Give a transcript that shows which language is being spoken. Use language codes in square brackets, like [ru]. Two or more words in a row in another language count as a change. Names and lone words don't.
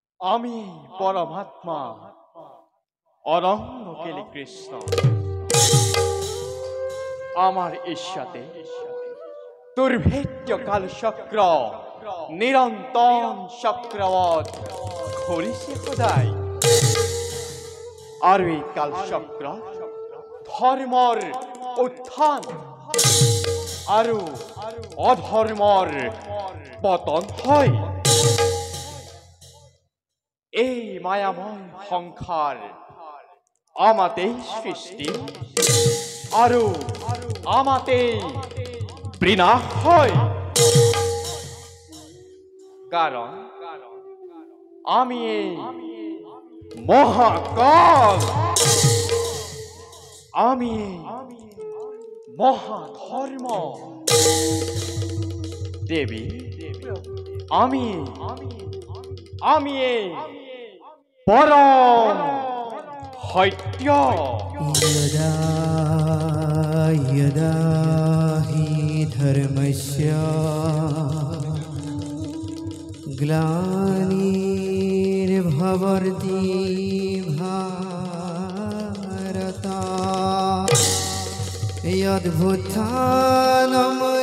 [as] আমি পরমাত্মা অনন্ত কেলি কৃষ্ণ আমার ঈশ্বাতে দুর্ভেদ্য কাল চক্র নিরন্তর চক্রবৎ ঘুরিছে সদায় আর এই কাল চক্র ধর্মর উত্থান আৰু অধৰ্মৰ পতন হয় এই মায়াময় সংসাৰ আমাতেই সৃষ্টি আৰু আমাতেই বিনাশ হয় কাৰণ আমি এই মহাকাল আমি মহাধর্ম দেবী আমি পরম সত্য [sa] यदा यदा हि धर्मस्य ग्लानिर्भवति भारत यद्भुत्थानं